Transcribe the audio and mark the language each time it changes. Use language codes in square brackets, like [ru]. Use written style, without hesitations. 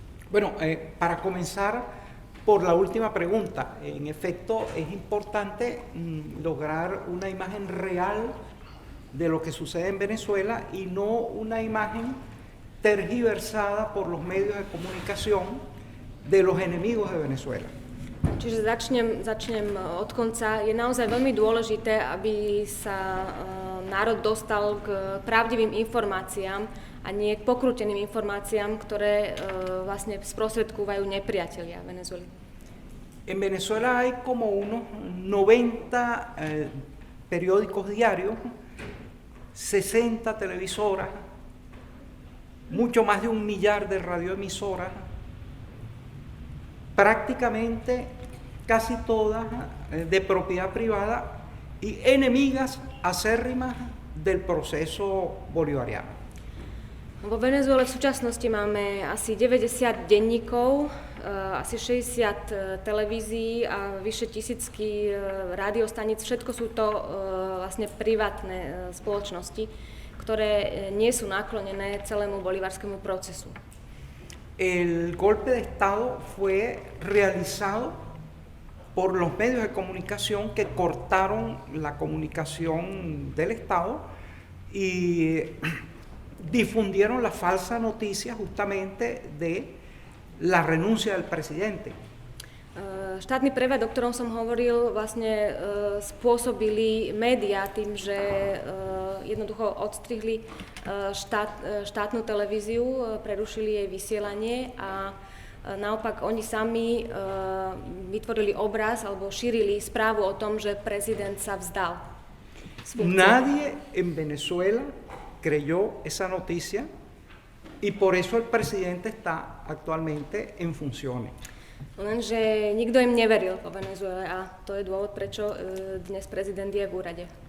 [es] Bueno, para comenzar por la última pregunta, en efecto es importante lograr una imagen real de lo que sucede en Venezuela y no una imagen tergiversada por los medios de comunicación de los enemigos de Venezuela. [sk] Čiže začnem od konca. Je naozaj veľmi dôležité, aby sa národ dostal k pravdivým informáciám a nie k pokrúteným informáciám, ktoré vlastne sprostredkúvajú nepriatelia Venezuely. [es] En Venezuela hay como unos 90 periódicos diarios, 60 televisoras, mucho más de 1 millar de radioemisoras, prácticamente casi todas de propiedad privada y enemigas acérrimas del proceso bolivariano. [sk] Vo Venezuele v súčasnosti máme asi 90 denníkov, asi 60 televízií a vyše 1000 rádiostaníc. Všetko sú to vlastne privátne spoločnosti, ktoré nie sú naklonené celému bolivarskému procesu. [es] El golpe de Estado fue realizado por los medios de comunicación que cortaron la comunicación del Estado y difundieron la falsa noticia justamente de la renuncia del presidente. [sk] Štátny prevrat, o ktorom som hovoril, vlastne spôsobili médiá tým, že jednoducho odstrihli štátnu televíziu, prerušili jej vysielanie a naopak oni sami vytvorili obraz alebo šírili správu o tom, že prezident sa vzdal z funkcie. [es] Nadie en Venezuela creyó esa noticia y por eso el presidente está actualmente en funciones. [sk] Lenže nikto im neveril po Venezuele a to je dôvod, prečo dnes prezident je v úrade.